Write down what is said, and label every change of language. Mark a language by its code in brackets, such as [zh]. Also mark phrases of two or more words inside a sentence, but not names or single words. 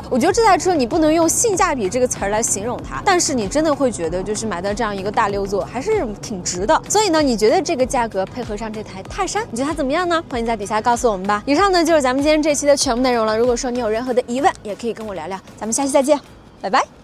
[zh] 我覺得這台車你不能用性價比這個詞兒來形容它，但是你真的會覺得就是買到這樣一個大6座還是挺值的。所以呢，你覺得這個價格配合上這台泰山，你覺得它怎麼樣呢？歡迎在底下告訴我們吧。以上呢就是咱們今天這期的全部內容了。如果說你有任何的疑問，也可以跟我聊聊。咱們下期再見，拜拜。